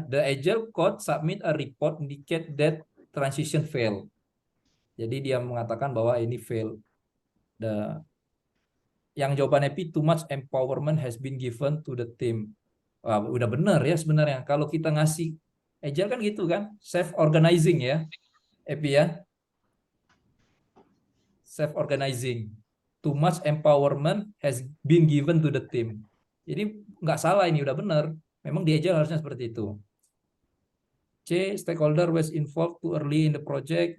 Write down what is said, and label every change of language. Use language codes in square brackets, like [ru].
[en] The agile coach submit a report indicate that transition fail. [id] Jadi dia mengatakan bahwa ini fail. Yang jawabannya [en] too much empowerment has been given to the team. [id] Wah, udah benar ya sebenarnya. Kalau kita ngasih agile kan gitu kan, self organizing ya, Epi ya. [en] self-organizing. Too much empowerment has been given to the team. [id] Jadi nggak salah ini, udah benar. Memang di Agile harusnya seperti itu. [en] C, stakeholder was involved too early in the project.